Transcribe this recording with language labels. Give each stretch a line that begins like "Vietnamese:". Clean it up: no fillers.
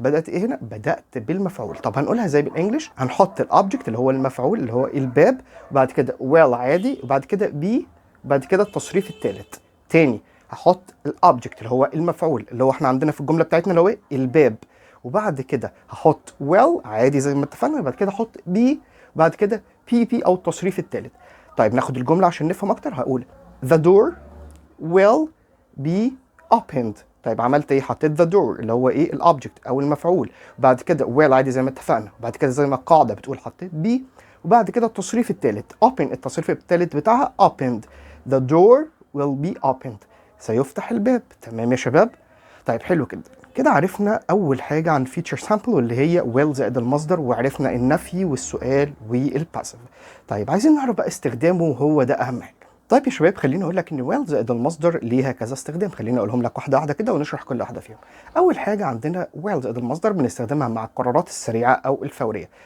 Arabic: بدات ايه هنا؟ بدات بالمفعول. طب هنقولها زي بالانجلش، هنحط الاوبجكت اللي هو المفعول اللي هو الباب وبعد كده well عادي وبعد كده be وبعد كده التصريف الثالث. تاني هحط الاوبجكت اللي هو المفعول اللي هو احنا عندنا في الجمله بتاعتنا اللي هو الباب، وبعد كده هحط well عادي زي ما اتفقنا، بعد كده احط be وبعد كده pp او التصريف الثالث. طيب ناخد الجمله عشان نفهم اكتر.
English: هقول the door will be opened.
Arabic: طيب عملت ايه؟ حطيت the door اللي هو ايه؟ الاوبجكت او المفعول، وبعد كده will عادي زي ما اتفقنا، وبعد كده زي ما القاعده بتقول حطيت be وبعد كده التصريف الثالث open، التصريف الثالث بتاعها opened.
English: the door will be opened،
Arabic: سيفتح الباب. تمام يا شباب؟ طيب حلو كده. كده عرفنا أول حاجة عن feature sample واللي هي will زائد المصدر، وعرفنا النفي والسؤال والباسف. طيب عايزين نعرف بقى استخدامه، وهو ده أهم حاجة. طيب يا شباب خليني أقول لك إن will زائد المصدر ليها كذا استخدام. خليني أقولهم لك واحدة واحدة كده ونشرح كل واحدة فيهم. أول حاجة عندنا will زائد المصدر بنستخدمها مع القرارات السريعة أو الفورية.